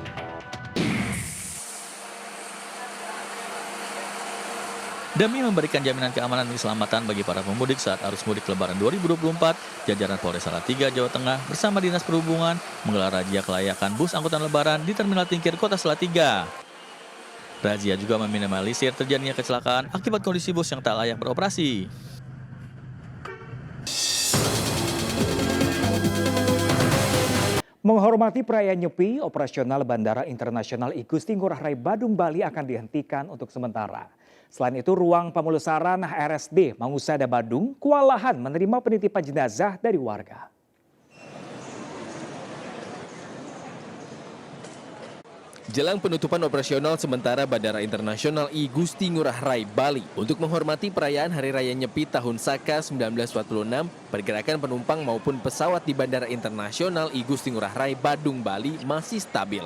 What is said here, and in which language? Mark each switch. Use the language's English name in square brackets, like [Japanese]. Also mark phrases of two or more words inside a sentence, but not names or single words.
[Indonesian] Demi memberikan jaminan keamanan dan keselamatan bagi para pemudik saat arus mudik Lebaran 2024, jajaran Polres Salatiga, Jawa Tengah bersama Dinas Perhubungan menggelar razia kelayakan bus angkutan Lebaran di Terminal Tingkir Kota Salatiga. Razia juga meminimalisir terjadinya kecelakaan akibat kondisi bus yang tak layak beroperasi. Menghormati perayaan Nyepi, operasional Bandara Internasional I Gusti Ngurah Rai Badung, Bali akan dihentikan untuk sementara. Selain itu, ruang pemulasaran RSD Mangusada Badung kewalahan menerima penitipan jenazah dari warga. Jelang penutupan operasional sementara Bandara Internasional I Gusti Ngurah Rai Bali untuk menghormati perayaan Hari Raya Nyepi tahun Saka 1946, pergerakan penumpang maupun pesawat di Bandara Internasional I Gusti Ngurah Rai Badung, Bali masih stabil.